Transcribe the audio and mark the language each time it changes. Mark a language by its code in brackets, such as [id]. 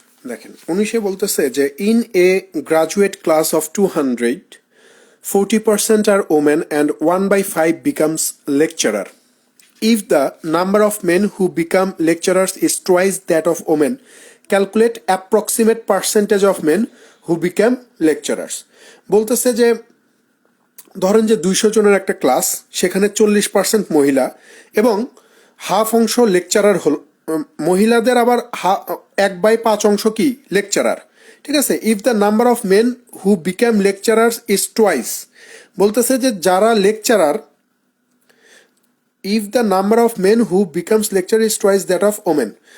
[bn] দেখেন 19-এ বলতেছে যে [en] In a graduate class of 200, 40% are women and 1/5 becomes lecturer. If the number of men who become lecturers is twice that of women, calculate approximate percentage of men who become lecturers. [bn] বলতেছে যে ধরেন যে 200 জনের একটা class, সেখানে 40% মহিলা এবং half অংশ লেকচারার হল, মহিলাদের আবার 1/5 অংশ কি লেকচারার। ঠিক আছে, [en] if the number of men who become lecturers is twice, [bn] বলতেছে যে যারা lecturer, [en] If the number of men who becomes lecture is twice that of women.